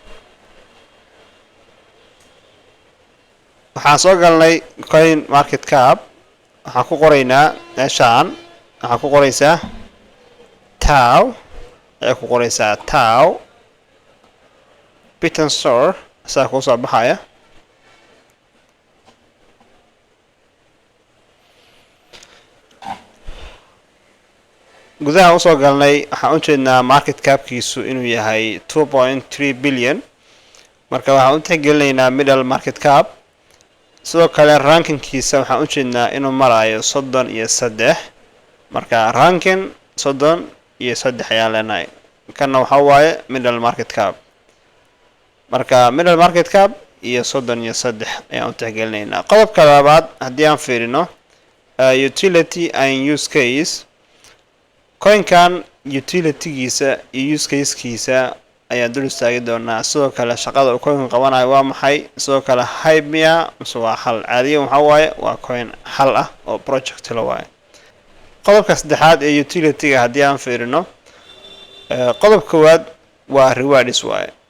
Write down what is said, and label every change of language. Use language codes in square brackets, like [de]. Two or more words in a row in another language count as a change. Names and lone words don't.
[so] waxaan soo galnay [en] coin market cap [so] waxaan ku qoraynaa meeshaan waxaan ku qoraysaa Tau ayaa ku qoraysaa Tau Pitensor saa ku soo baxaya gudaha usoo galnay waxaan u jeednaa [en] market capkiisu [so] inuu yahay 2.3 billion marka waxaan u tixgelinaynaa [en] middle market cap [so] sidoo kale rankingkiisa waxaan u jeednaa inuu marayo 33 marka ranking 33 ayaan leenahay kana waxa waaye [en] middle market cap [so] marka [en] middle market cap [so] iyo 33 ayaan u tixgelinaynaa qodobka labaad haddii aan fiirino [en] utility and use case [so] coin-kan utility-giisa iyo [en] use case-kiisa [so] ayaan dul istaagi doonaa sidoo kale shaqada uu coin qabanayo waa maxay sidoo kale hype miya mise waa xal caadiyan waxa waaye waa coin xal ah oo project la waaye qodobka saddexaad ee utility-ga haddii aan fiirino qodob koowaad waa rewards waaye